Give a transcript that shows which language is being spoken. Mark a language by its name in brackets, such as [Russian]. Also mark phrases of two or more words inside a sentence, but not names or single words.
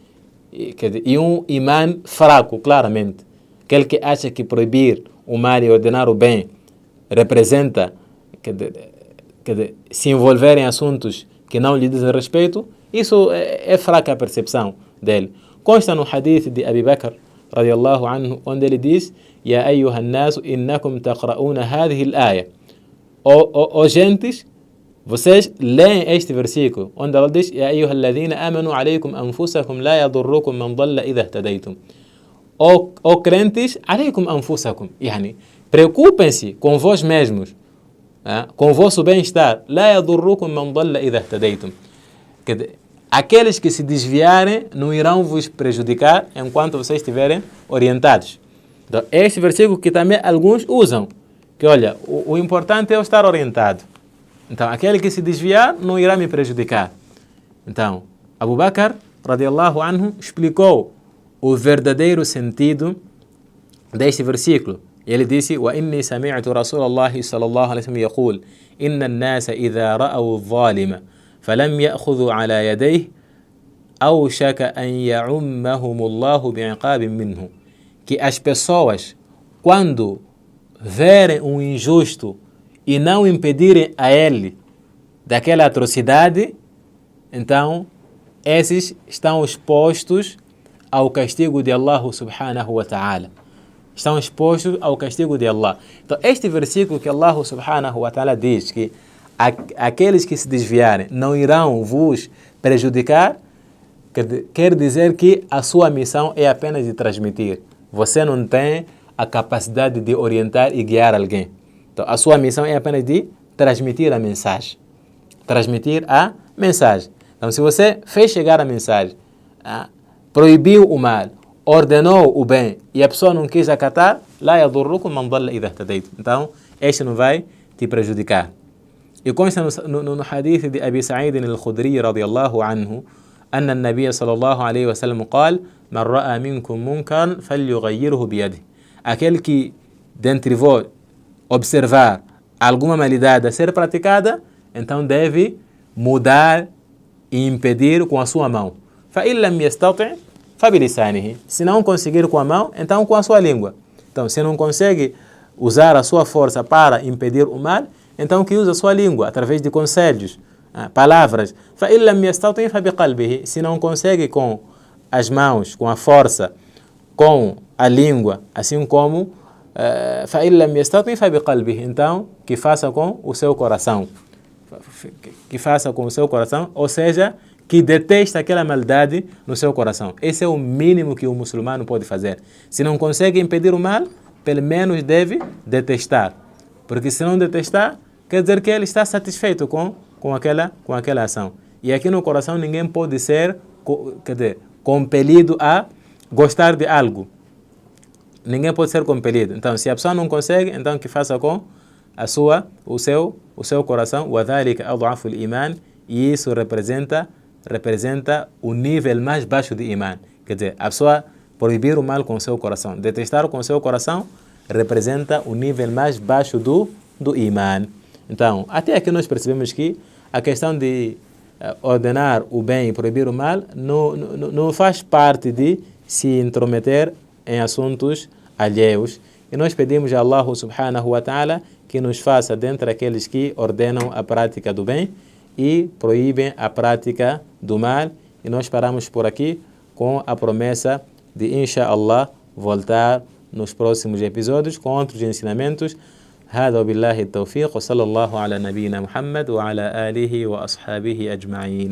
[Portuguese] E um imã fraco, claramente. Aquele que acha que proibir o mal e ordenar o bem representa se envolver em assuntos que não lhe dizem respeito, isso é fraca a percepção dele. Consta no hadith de Abi Bakr, [Arabic] رضي الله عنه, [Portuguese] onde ele diz: [Arabic] يا أيها الناس إنكم تقرؤون هذه الآية. [Portuguese] Ó gentes, vocês leem este versículo, onde Allah diz: [Arabic] يا أيها الذين آمنوا عليكم أنفسكم لا يضركم من ضل إذا اهتديتم. [Portuguese] Ó crentes, [Arabic] عليكم أنفسكم. [Portuguese] Yani, preocupem-se com vós mesmos, com o vosso bem-estar. [Arabic] لا يضركم من ضل إذا اهتديتم. [Portuguese] Aqueles que se desviarem não irão vos prejudicar enquanto vocês estiverem orientados. Então, este versículo que também alguns usam, que o importante é eu estar orientado. Então, aquele que se desviar não irá me prejudicar. Então, Abu Bakr, [Arabic] رضي الله عنه, [Portuguese] explicou o verdadeiro sentido deste versículo. Ele disse: [Arabic] وَإِنِّي سَمِعْتُ رَسُولَ اللَّهِ صلى الله عليه وسلم يقول إن الناس إذا رأوا الظالم فلم يأخذوا على يديه أوشك أن يعمهم الله بعقاب منه. [Portuguese] Que as pessoas, quando verem um injusto e não impedirem a ele daquela atrocidade, então esses estão expostos ao castigo de [Arabic] الله سبحانه وتعالى. [Portuguese] Estão expostos ao castigo de Allah. Então este versículo que [Arabic] الله سبحانه وتعالى [Portuguese] diz que aqueles que se desviarem não irão vos prejudicar, quer dizer que a sua missão é apenas de transmitir. Você não tem a capacidade de orientar e guiar alguém. Então a sua missão é apenas de transmitir a mensagem. Transmitir a mensagem. Então se você fez chegar a mensagem, proibiu o mal, ordenou o bem e a pessoa não quis acatar, [Arabic] لا يضركم من ضل إذا اهتديتم. [Portuguese] Então este não vai te prejudicar. E consta no hadith de [Arabic] Abi Sa'id al-Khudri رضي الله عنه أن النبي صلى الله عليه وسلم قال من رأى منكم منكرا فليغيره بيده. [Portuguese] Aquele que dentre vós observar alguma malidade a ser praticada, então deve mudar e impedir com a sua mão. [Arabic] فإن لم يستطع فبلسانه. [Portuguese] Se não conseguir com a mão, então com a sua língua. Então, se não consegue usar a sua força para impedir o mal, então que use a sua língua através de conselhos, palavras. [Arabic] فإن لم يستطع فبقلبه. [Portuguese] Se não consegue com as mãos, com a força, com a língua, assim como [Arabic] فإن لم يستطع فبقلبه. [Portuguese] Então, que faça com o seu coração. Que faça com o seu coração, ou seja, que detesta aquela maldade no seu coração. Esse é o mínimo que o muçulmano pode fazer. Se não consegue impedir o mal, pelo menos deve detestar. Porque se não detestar, quer dizer que ele está satisfeito com aquela ação. E aqui no coração ninguém pode ser compelido a gostar de algo. Ninguém pode ser compelido. Então, se a pessoa não consegue, então que faça com o seu coração. [Arabic] وَذَلِكَ أَضْعَفُ الْإِيمَانِ. [Portuguese] E isso representa o nível mais baixo de iman. Quer dizer, a pessoa proibir o mal com o seu coração, detestar com o seu coração, representa o nível mais baixo do iman. Então, até aqui nós percebemos que a questão de ordenar o bem e proibir o mal não faz parte de se intrometer em assuntos alheios. E nós pedimos a [Arabic] الله سبحانه وتعالى [Portuguese] que nos faça dentre aqueles que ordenam a prática do bem e proíbem a prática do mal. E nós paramos por aqui com a promessa de, inshallah, voltar nos próximos episódios com outros ensinamentos. [Arabic] هذا وبالله التوفيق وصلى الله على نبينا محمد وعلى آله وأصحابه أجمعين.